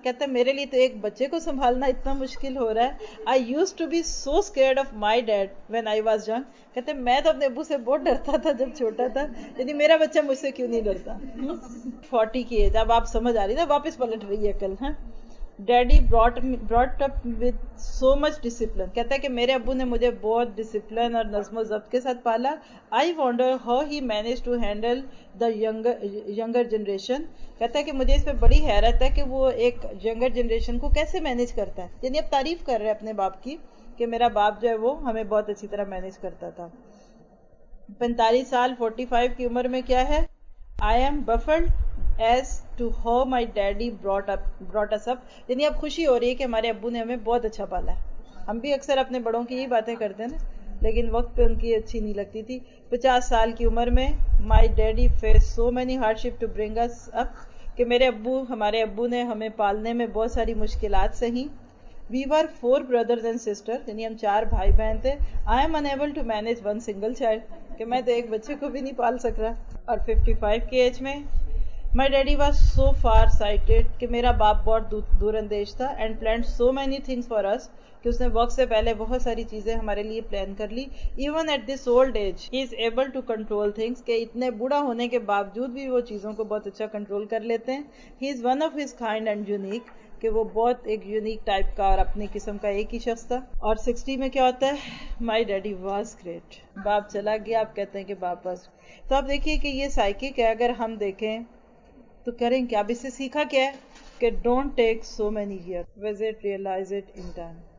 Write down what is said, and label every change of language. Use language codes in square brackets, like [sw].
[ur] کہتا ہے میرے لیے تو ایک بچے کو سنبھالنا اتنا مشکل ہو رہا ہے. [en] I use to be so scared of my dad when I was young. [ur] کہتے ہیں میں تو اپنے ابو سے بہت ڈرتا تھا جب چھوٹا تھا، یعنی میرا بچہ مجھ سے کیوں نہیں ڈرتا. 40 کی ایج اب آپ سمجھ آ رہی نا، واپس پلٹ رہی ہے عقل. [en] Daddy brought up with so much discipline. [ur] کہتا ہے کہ میرے ابو نے مجھے بہت ڈسپلن اور نظم و ضبط کے ساتھ پالا. [en] I wonder how he managed to handle the younger generation. [ur] کہتا ہے کہ مجھے اس پہ بڑی حیرت ہے کہ وہ ایک ینگر جنریشن کو کیسے مینیج کرتا ہے. یعنی اب تعریف کر رہے ہیں اپنے باپ کی کہ میرا باپ جو ہے وہ ہمیں بہت اچھی طرح مینیج کرتا تھا. 45 سال 45 کی عمر میں کیا ہے؟ [en] I am baffled as to how my daddy brought us up. [ur] یعنی اب خوشی ہو رہی ہے کہ ہمارے ابو نے ہمیں بہت اچھا پالا ہے. ہم بھی اکثر اپنے بڑوں کی یہی باتیں کرتے ہیں نا، لیکن وقت پہ ان کی اچھی نہیں لگتی تھی. 50 سال کی عمر میں [en] my daddy faced so many hardship to bring us up. [ur] کہ ہمارے ابو نے ہمیں پالنے میں بہت ساری مشکلات سہی. [en] We were 4 brothers and sisters. [ur] یعنی ہم 4 بھائی بہن تھے. [en] I am unable to manage one single child. [ur] کہ میں تو ایک بچے کو بھی نہیں پال سک رہا. اور 55 کی ایج میں [en] My daddy was so far sighted [ur] کہ میرا باپ بہت دور اندیش تھا. [en] And planned so many things for us [ur] کہ اس نے وقت سے پہلے بہت ساری چیزیں ہمارے لیے پلان کر لی. [en] Even at this old age he is able to control things. [ur] کہ اتنے بوڑھا ہونے کے باوجود بھی وہ چیزوں کو بہت اچھا کنٹرول کر لیتے ہیں. [en] He is one of his kind and unique. [ur] کہ وہ بہت ایک یونیک ٹائپ کا اور اپنی قسم کا ایک ہی شخص تھا. اور 60 میں کیا ہوتا ہے؟ [en] My daddy was great. [ur] باپ چلا گیا، آپ کہتے ہیں کہ باپ was. تو آپ دیکھیے کہ یہ سائیکک ہے. اگر ہم دیکھیں تو کریں کیا؟ اب اس سے سیکھا کیا ہے کہ [en] Don't take so many year, visit realise it in time.